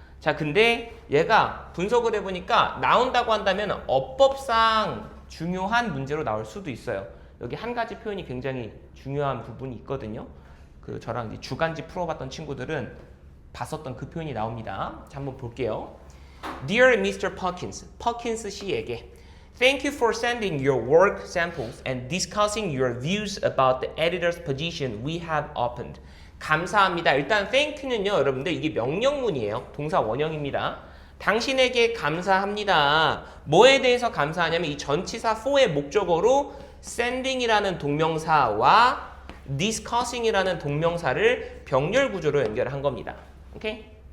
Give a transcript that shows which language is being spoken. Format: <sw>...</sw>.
<ko>자, 근데 얘가 분석을 해보니까 나온다고 한다면 어법상 중요한 문제로 나올 수도 있어요. 여기 한 가지 표현이 굉장히 중요한 부분이 있거든요. 그 저랑 이제 주간지 풀어봤던 친구들은 봤었던 그 표현이 나옵니다. 자, 한번 볼게요.</ko> <en>Dear Mr. Perkins,</en> <ko>퍼킨스 씨에게</ko> <en>Thank you for sending your work samples and discussing your views about the editor's position we have opened.</en> <ko>감사합니다. 일단 thank you는요, 여러분들 이게 명령문이에요. 동사 원형입니다. 당신에게 감사합니다. 뭐에 대해서 감사하냐면 이 전치사 for의 목적어로 sending이라는 동명사와 discussing이라는 동명사를 병렬 구조로 연결한 겁니다. 오케이?</ko>